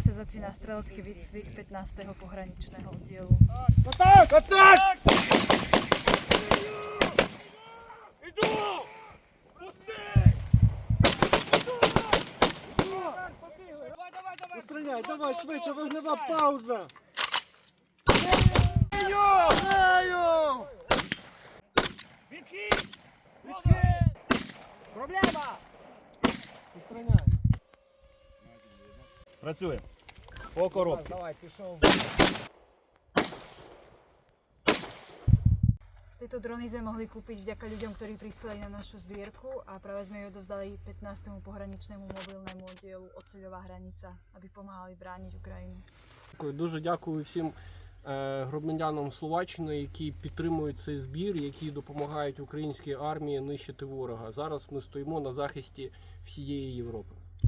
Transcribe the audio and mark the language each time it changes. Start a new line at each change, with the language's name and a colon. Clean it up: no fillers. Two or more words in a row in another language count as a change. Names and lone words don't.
Slovak: Ďakujúci na strelecký výcvik 15. pohraničného oddielu.
Ukrainian: Атак! Атак! Іду! Постріляй, давай швидше, вогнева пауза! Нею! Відхід! Відхід! Проблема! Постріляй! Працює. По коробці. Давай, пішов.
Slovak: Tieto drony sme mohli kúpiť vďaka ľuďom, ktorí prispeli na našu zbierku a práve sme ju odovzdali 15. pohraničnému mobilnému oddielu Oceľová hranica, aby pomáhali brániť Ukrajinu.
Ukrainian: Дуже дякую всім громадянам Словаччини, які підтримують цей збір, які допомагають українській армії нищити ворога. Зараз ми стоїмо на захисті всієї Європи.